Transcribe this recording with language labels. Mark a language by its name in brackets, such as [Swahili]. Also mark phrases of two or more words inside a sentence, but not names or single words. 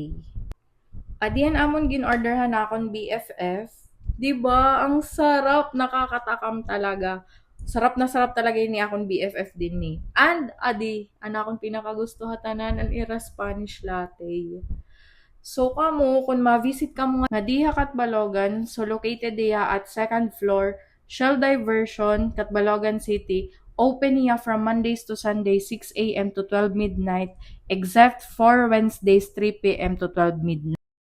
[Waray] Adihan amon gin-orderhan akon BFF. 'Di ba? [Filipino] Ang sarap, nakakatakam talaga. Sarap talaga [Waray] ini akon BFF din ni. And adi, akong pinakagusto hatanan ang ira [English] Spanish latte. [Waray] So kamo kung ma-visit kamo nga diha Katbalogan, [English] so located diha at second floor, Shell Diversion, Katbalogan City. Open niya from Mondays to Sundays 6 a.m. to 12 midnight, except for Wednesdays 3 p.m. to 12 midnight.